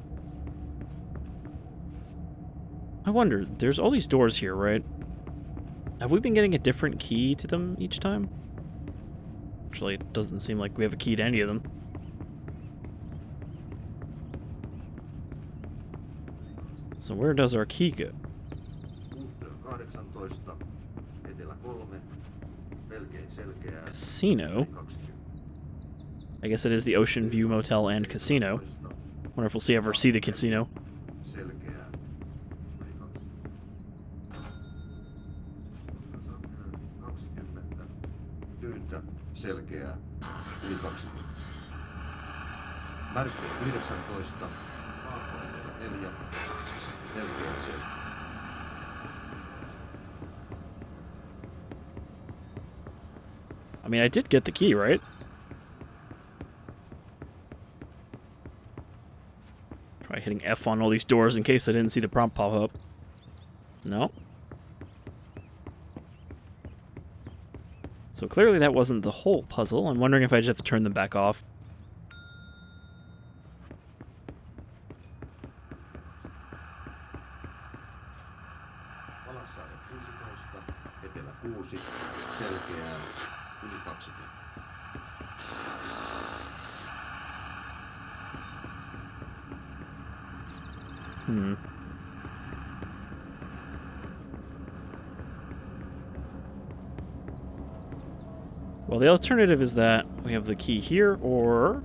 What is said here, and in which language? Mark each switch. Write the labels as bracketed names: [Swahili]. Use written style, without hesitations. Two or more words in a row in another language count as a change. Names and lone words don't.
[English] I wonder, there's all these doors here, right? Have we been getting a different key to them each time? Actually, it doesn't seem like we have a key to any of them. So where does our key go? [Finnish] 18, etelä 3, melkein selkeää. [English] Casino? [Finnish] 20. [English] I guess it is the Ocean View Motel and Casino. Wonder if we'll ever see the casino. [Finnish] Selkeää. Yli 20. Tyyntä, selkeää. Yli 20. Märkö 19. Kaakkoetelä 4. Melkein selkeää. [English] I mean, I did get the key, right? Try hitting F on all these doors in case I didn't see the prompt pop up. No. So clearly that wasn't the whole puzzle. I'm wondering if I just have to turn them back off. [Finnish] Alassaari 15, etelä 6, selkeää, yli 20. [English] Well, the alternative is that we have the key here, or...